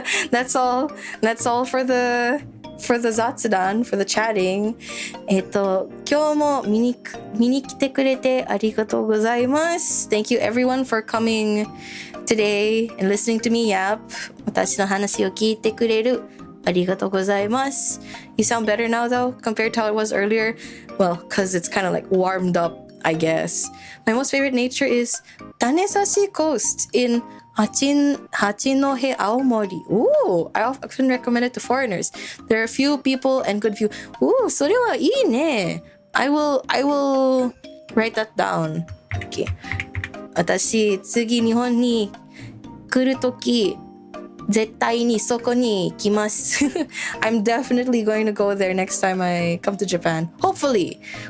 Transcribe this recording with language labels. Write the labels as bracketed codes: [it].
[en] That's all for the雑談, for the chatting. [ja] 今日も見に来てくれてありがとうございます。 [en] Thank you everyone for coming today and listening to me yap. [ja] 私の話を聞いてくれるありがとうございます。 [en] You sound better now though compared to how it was earlier. Well, because it's kind of like warmed up, I guess. My most favorite nature is Tanesashi Coast in Hachinohe, Aomori. Ooh, I often recommend it to foreigners. There are few people and good view. Ooh, [ja] それはいいね. [en] I will write that down. Okay. [ja] 私、次日本に来るとき、絶対にそこに行きます。 [en] I'm definitely going to go there next time I come to Japan. Hopefully.